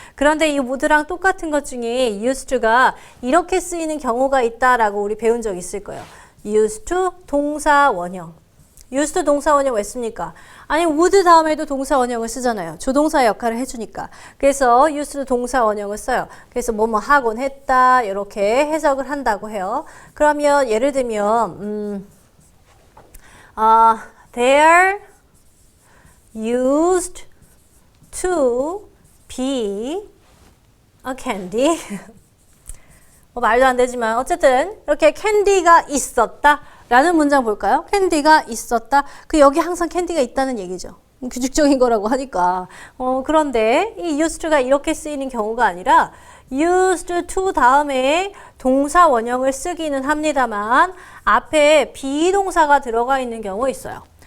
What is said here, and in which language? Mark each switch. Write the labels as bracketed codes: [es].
[ko] 그런데 이 would랑 똑같은 것 중에 used가 이렇게 쓰이는 경우가 있다라고 우리 배운 적 있을 거예요. [en] used to [ko] 동사 원형. used 동사 원형 왜 씁니까? 아니 would 다음에도 동사 원형을 쓰잖아요. 조동사 역할을 해주니까. 그래서 used 동사 원형을 써요. 그래서 뭐뭐 하곤 했다 이렇게 해석을 한다고 해요. 그러면 예를 들면 [en] they're used to be a candy. [ko] 말도 안 되지만 어쨌든 이렇게 캔디가 있었다 라는 문장 볼까요? 캔디가 있었다. 그 여기 항상 캔디가 있다는 얘기죠. 규칙적인 거라고 하니까. 그런데 이 used가 이렇게 쓰이는 경우가 아니라 [en] used to [ko] 다음에 동사 원형을 쓰기는 합니다만 앞에 비동사가 들어가 있는 경우 있어요.